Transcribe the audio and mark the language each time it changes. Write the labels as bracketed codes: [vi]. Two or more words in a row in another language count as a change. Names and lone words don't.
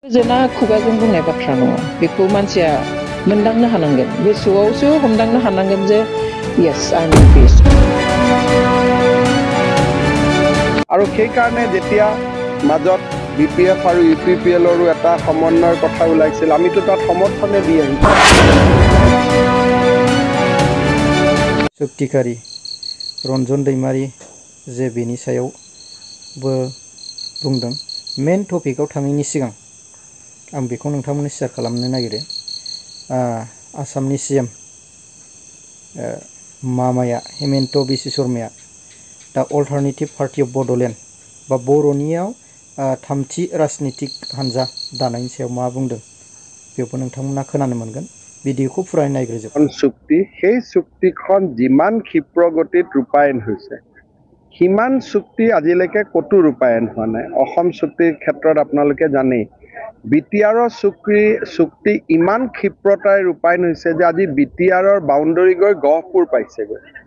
[brx] गोजोना खुगाजों बुंनाय बाथ्रा नङा बेखौ मानसिया मोनदांनो हानांगोन गोसोआवसो हमदांनो हानांगोन जे [en] yes I'm in peace [as] আৰু সেই কাৰণে যেতিয়া মাজত বিপিএফ আৰু ইউপিপিএলৰো এটা সমন্বয়ৰ কথা ওলাইছিল আমিতো তাত সমৰ্থনে দি আহিছো [brx] सक्तिकारी रन्जन दैमारी जे बेनि सायाव बो बुंदों मेन टपिकआव थाङैनि सिगां आं बेखौ नोंथांमोननो शेयार खालामनो नागिरो आसामनि सीएम मामाया हेमन्त बिश्व शर्माया दा अल्टारनेटिव पार्टी अफ बड'लेण्ड बा बर'नियाव थामथि राजनीतिक हानजा दानायनि सायाव मा बुंदों बेखौ नोंथांमोना खोनानो मोनगोन भिडिअखौ फुराइ नायग्रजक [as] চুক্তি সেই চুক্তিখন যিমান ক্ষিপ্ৰ গতিত ৰূপায়ণ হৈছে সিমান চুক্তি আজিলৈকে কতো ৰূপায়ণ হোৱা নাই অসম চুক্তিৰ ক্ষেত্ৰত আপোনালোকে জানেই বিটিআৰৰ চুক্তি ইমান ক্ষিপ্ৰতাৰে ৰূপায়ণ হৈছে যে আজি বিটিআৰৰ বাউণ্ডাৰী গৈ গহপুৰ পাইছেগৈ